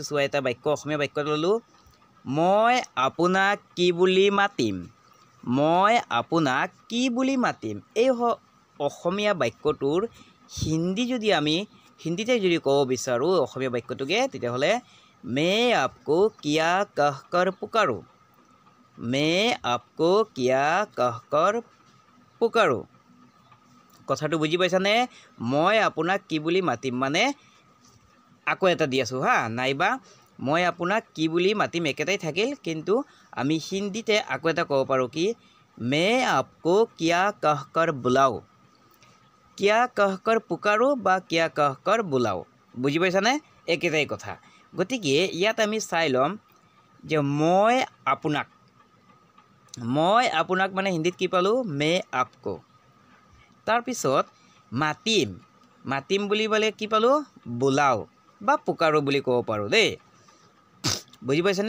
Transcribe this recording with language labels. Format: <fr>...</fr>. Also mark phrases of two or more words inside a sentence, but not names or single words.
<as>চোৱা, এটা বাক্য, অসমীয়া বাক্য ল'লোঁ। মই আপোনাক কি বুলি মাতিম? মই আপোনাক কি বুলি মাতিম? এই অসমীয়া বাক্যটোৰ হিন্দীতে যদি ক'ব বিচাৰোঁ অসমীয়া বাক্যটোকে, তেতিয়াহ'লে</as> <hi>मैं आपको क्या कहकर पुकारो। मैं आपको क्या कहकर पुकारो।</hi> <as>কথাটো বুজি পাইছানে? মই আপোনাক কি বুলি মাতিম মানে আকৌ এটা দি আছোঁ হা, নাইবা মই আপোনাক কি বুলি মাতিম একেটাই থাকিল, কিন্তু আমি হিন্দীতে আকৌ এটা ক'ব পাৰোঁ কি</as> <hi>मैं आपको क्या कहकर बुलाओ। क्या कहकर पुकारो বা क्या कहकर बुलाओ।</hi> <as>বুজি পাইছানে? একেটাই কথা। গতিকে ইয়াত আমি চাই ল'ম যে মই আপোনাক মানে হিন্দীত কি পালোঁ?</as> <hi>मैं आपको।</hi> <as>তাৰপিছত মাতিম বুলি ক'লে কি পালোঁ? বোলাও বা পুকাৰো বুলি ক'ব পাৰোঁ দেই। বুজি পাইছেনে?</as>